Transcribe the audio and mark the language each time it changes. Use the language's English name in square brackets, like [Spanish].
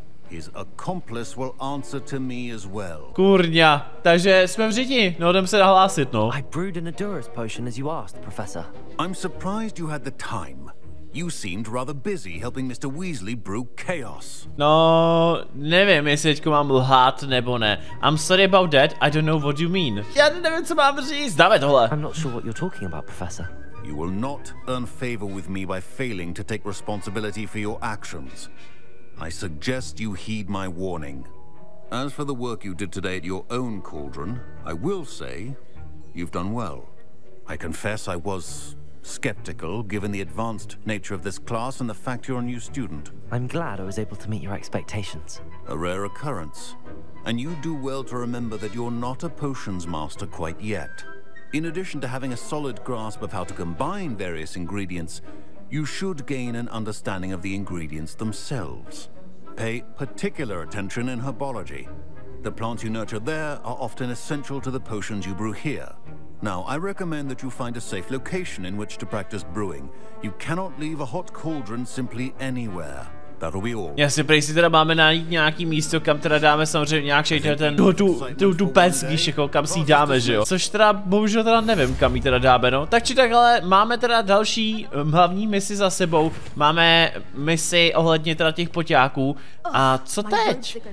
[English] His accomplice will answer to me as well. [Czech] Kurňa, takže jsme v řidi, no jdem se nahlásit, no. [English] I brewed an Endurance potion as you asked, Professor. I'm surprised you had the time. You seemed rather busy helping Mr. Weasley brew chaos. [Czech] No, nevím, jestli teďko mám lhát nebo ne. [English] I'm sorry about that, I don't know what you mean. [Czech] Já nevím, co mám říct, dáme tohle. [English] I'm not sure what you're talking about, Professor. You will not earn favor with me by failing to take responsibility for your actions. I suggest you heed my warning. As for the work you did today at your own cauldron, I will say you've done well. I confess I was skeptical given the advanced nature of this class and the fact you're a new student. I'm glad I was able to meet your expectations. A rare occurrence. And you do well to remember that you're not a potions master quite yet. In addition to having a solid grasp of how to combine various ingredients, you should gain an understanding of the ingredients themselves. Pay particular attention in herbology. The plants you nurture there are often essential to the potions you brew here. Now, I recommend that you find a safe location in which to practice brewing. You cannot leave a hot cauldron simply anywhere. That'll be all. [Czech] Já si prej si teda máme najít nějaký místo, kam teda dáme samozřejmě nějaký tu pec, víš, jako kam si ji dáme, že jo. Což teda bohužel teda nevím, kam ji teda dáme, no. Tak či tak, ale máme teda další hlavní misi za sebou. Máme misi ohledně teda těch poťáků. A co teď?